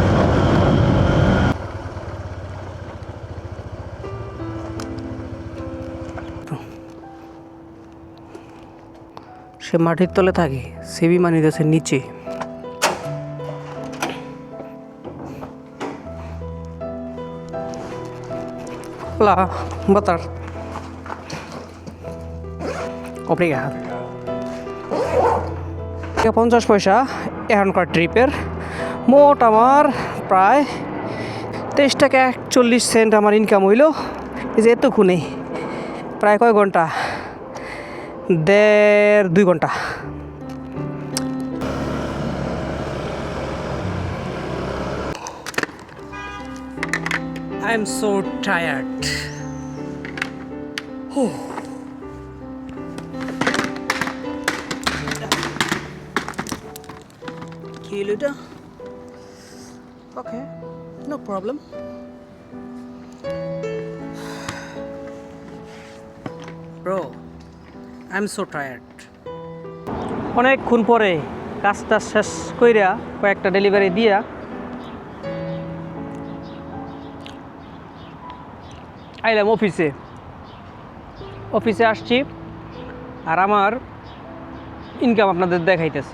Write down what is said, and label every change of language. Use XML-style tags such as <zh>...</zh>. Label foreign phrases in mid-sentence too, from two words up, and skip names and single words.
<bn>সে মাটির তলে থাকে, সেবি মানি দেশের নিচে।</bn> <pt>Boa tarde.</pt> <bn>Obrigado. 50 পয়সা এখনকার ট্রিপের। মোট আমার প্রায় 23 টাকা 41 সেন্ট আমার ইনকাম হইল। এই যে এতক্ষণে প্রায় কয় ঘন্টা, 1.5-2 ঘন্টা।</bn> <en>I am so tired. Kilometer. Okay, no problem. Bro, I'm so tired.</en> <bn>অনেকক্ষণ পরে কাজটা শেষ কইরা কয়েকটা ডেলিভারি দিয়া আইলাম অফিসে আসছি, আর আমার ইনকাম আপনাদের দেখাইতেছি।</bn>